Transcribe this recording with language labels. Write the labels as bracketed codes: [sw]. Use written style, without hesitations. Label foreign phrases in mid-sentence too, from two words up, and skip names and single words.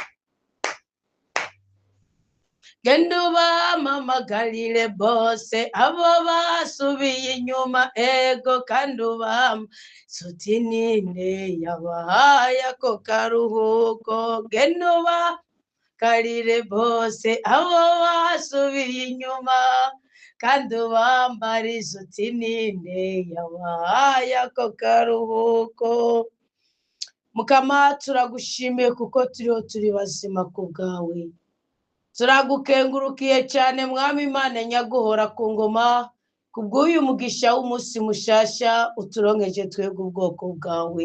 [rn] Genda ubamamagarire bose abo basubiye inyuma, ego, kandi ubambarize uti ninde yabahaye ako karuhuko. Genda ubamamagarire bose abo basubiye inyuma, kandi ubambarize uti ninde yabahaye ako karuhuko. Mukama, turagushimiye kuko turiho turi bazima ku bwawe. Turagukengurukiye cyane mwami Imana nyaguhora ku ngoma, kubw'uyu mugisha w'umunsi mushasha uturonkeje twebwe ubwoko bwawe.